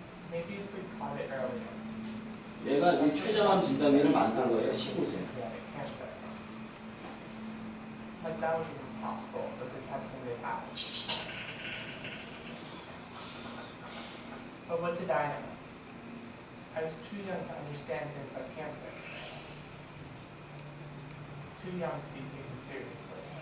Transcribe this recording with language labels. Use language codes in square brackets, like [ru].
[en] Maybe if we caught it earlier. [ko] 얘가 이 췌장암 진단기를 만든 거예요. 15세. [en] Cancer. Like that was even possible with the testing they had. But what did I know? I was too young to understand things like cancer. Too young to be taken seriously.